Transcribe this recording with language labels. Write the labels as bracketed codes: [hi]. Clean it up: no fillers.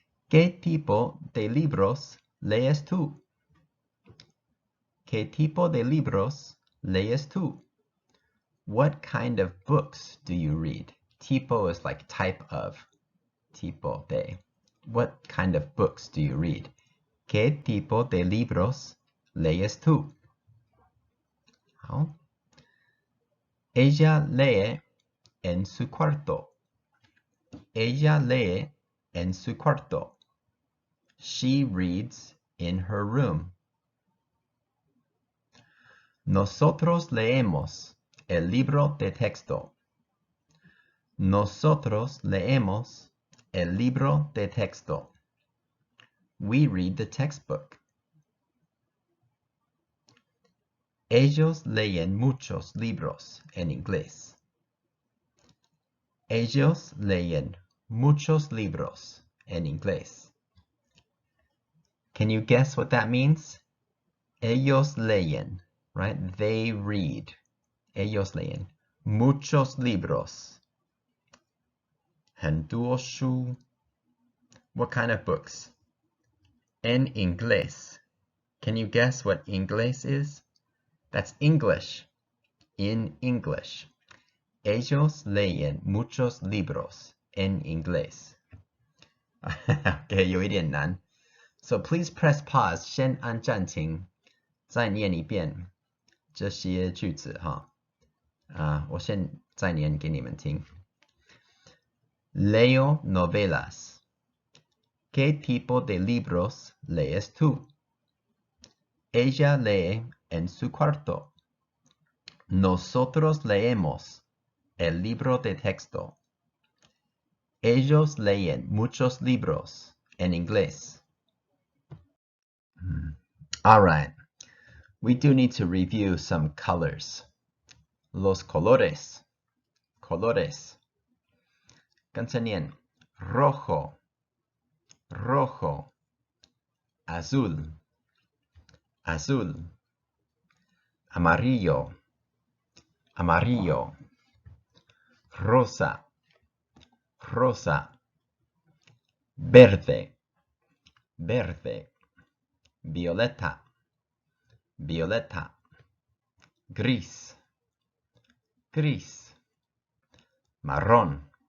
[es] ¿Qué tipo de libros lees tú? ¿Qué tipo de libros lees tú? [en] What kind of books do you read? Tipo is like type of. Tipo de. What kind of books do you read? [es] ¿Qué tipo de libros lees tú? ¿No? Ella lee en su cuarto. Ella lee en su cuarto. [en] She reads in her room. [es] Nosotros leemos el libro de texto. Nosotros leemos el libro de texto. [en] We read the textbook. [es] Ellos leen muchos libros en inglés. Ellos leen muchos libros en inglés. [en] Can you guess what that means? [es] Ellos leen, [en] right? They read. [es] Ellos leen muchos libros. Henduoshu. [en] What kind of books? [es] En inglés. [en] Can you guess what inglés is? That's English. In English. [es] Ellos leen muchos libros en inglés. [en] Okay, [zh] 有一点难. [en] So please press pause. [zh] 先按暂停，再念一遍这些句子哈。我先再念给你们听。 [es] Leo novelas. ¿Qué tipo de libros lees tú? Ella lee en su cuarto. Nosotros leemos el libro de texto. Ellos leen muchos libros en inglés. [en] All right. We do need to review some colors. [es] Los colores. Colores. [zh] 跟着念 [es] rojo, rojo, azul, azul, amarillo, amarillo, rosa, rosa, verde, verde, violeta, violeta, gris, gris, marrón,